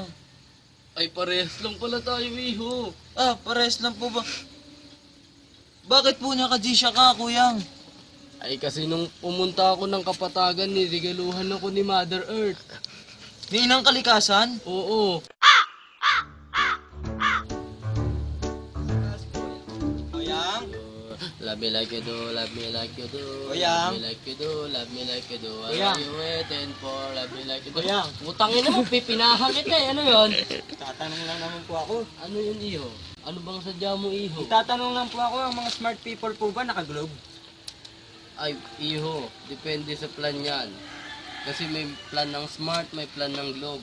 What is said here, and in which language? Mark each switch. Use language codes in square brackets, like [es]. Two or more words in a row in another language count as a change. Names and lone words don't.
[tl] Ay, parehas lang pala tayo, iho. Ah, pares lang po ba? Bakit po naka-G-Shock ka, Koyang? Ay, kasi nung pumunta ako ng Kapatagan, nirigaluhan ako ni [en] Mother Earth. [tl] Ni Inang Kalikasan? Oo. Koyang? [en] Love me like you do, love me like you do. [tl] Koyang? [en] Love me like you do, love me like you do. What [tl] Koyang? [en] are you waiting for? Love me like you do. [tl] Koyang? Utangin mo, pipinahan kita eh. Ano yun? Tatanong lang naman po ako. Ano yun, iho? Ano bang sadya mo, iho? Tatanong lang po ako, ang mga [en] smart people [tl] po ba naka-globe? Ay, iho, depende sa plan yan. Kasi may plan ng Smart, may plan ng Globe.